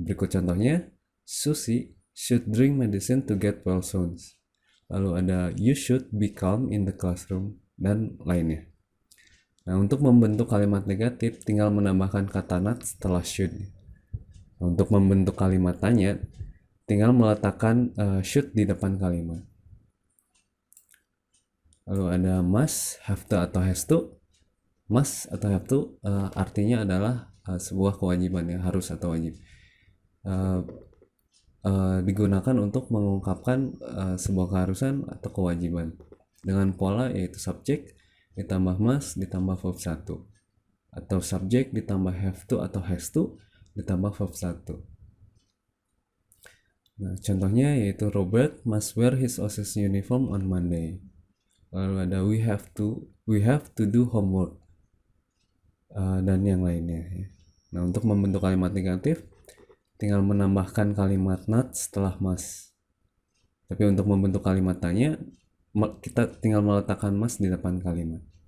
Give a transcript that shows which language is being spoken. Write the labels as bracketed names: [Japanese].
[Indonesian] Berikut contohnya, [English] Susie should drink medicine to get well soon. [Indonesian] Lalu ada [English] you should be calm in the classroom, [Indonesian] dan lainnya. Nah, untuk membentuk kalimat negatif tinggal menambahkan kata not setelah should. Nah, untuk membentuk kalimat tanya tinggal meletakkan should di depan kalimat. Lalu ada must, have to atau has to. Must atau have to artinya adalah sebuah kewajiban yang harus atau wajib. Digunakan untuk mengungkapkan sebuah keharusan atau kewajiban dengan pola yaitu subjek ditambah must ditambah verb 1, atau subjek ditambah have to atau has to ditambah verb 1. Nah, contohnya yaitu [English] Robert must wear his office uniform on Monday. [Indonesian] Lalu ada [English] we have to do homework, [Indonesian] dan yang lainnya. Nah, untuk membentuk kalimat negatif tinggal menambahkan kalimat not setelah must. Tapi untuk membentuk kalimat tanya kita tinggal meletakkan must di depan kalimat.